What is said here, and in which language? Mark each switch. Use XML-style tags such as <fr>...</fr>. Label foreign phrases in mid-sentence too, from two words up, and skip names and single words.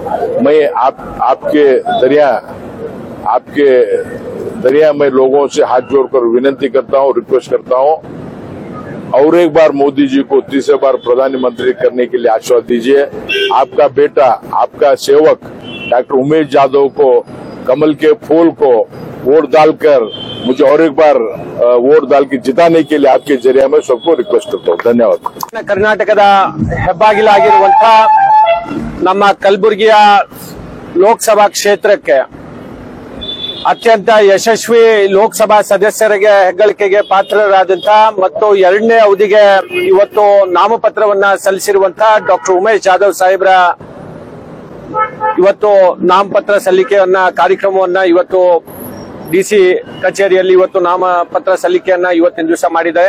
<hi>मैं आपके दरिया में लोगों से हाथ जोड़कर विनती करता हूं, रिक्वेस्ट करता हूं और एक बार मोदी जी को तीसरे बार प्रधानमंत्री करने के लिए आशीर्वाद दीजिए। आपका बेटा, आपका सेवक डॉक्टर उमेश यादव को कमल के फूल को वोट डालकर मुझे और एक बार वोट डाल के जिताने के लिए आपके जरिए मैं सबको रिक्वेस्ट करता हूँ। धन्यवाद।</hi> <kn>कर्नाटकದ ಹೆಬ್ಬಾಗಿಲಾಗಿರುವಂತಹ ನಮ್ಮ ಕಲಬುರಗಿಯ ಲೋಕಸಭಾ ಕ್ಷೇತ್ರಕ್ಕೆ ಅತ್ಯಂತ ಯಶಸ್ವಿ ಲೋಕಸಭಾ ಸದಸ್ಯರಿಗೆ ಹೆಗ್ಗಳಿಕೆಗೆ ಪಾತ್ರರಾದಂತಹ ಮತ್ತು ಎರಡನೇ ಅವಧಿಗೆ ಇವತ್ತು ನಾಮಪತ್ರವನ್ನ ಸಲ್ಲಿಸಿರುವಂತಹ ಡಾಕ್ಟರ್ ಉಮೇಶ್ ಯಾದವ್ ಸಾಹೇಬ್ರ ಇವತ್ತು ನಾಮಪತ್ರ ಸಲ್ಲಿಕೆಯನ್ನ ಕಾರ್ಯಕ್ರಮವನ್ನ ಇವತ್ತು ಡಿಸಿ ಕಚೇರಿಯಲ್ಲಿ ಇವತ್ತು ನಾಮಪತ್ರ ಸಲ್ಲಿಕೆಯನ್ನ ಇವತ್ತಿನ ದಿವಸ ಮಾಡಿದ್ದಾರೆ.</kn>